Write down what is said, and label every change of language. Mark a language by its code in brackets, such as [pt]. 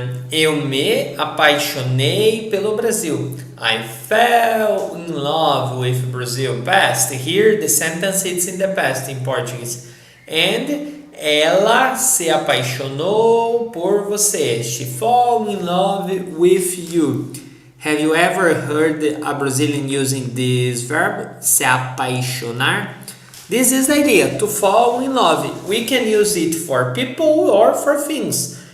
[pt] Eu me apaixonei pelo Brasil. [en] I fell in love with Brazil. Past. Here the sentence is in the past in Portuguese. And [pt] ela se apaixonou por você. [en] She fall in love with you. Have you ever heard a Brazilian using this verb? Se apaixonar. This is the idea, to fall in love. We can use it for people or for things.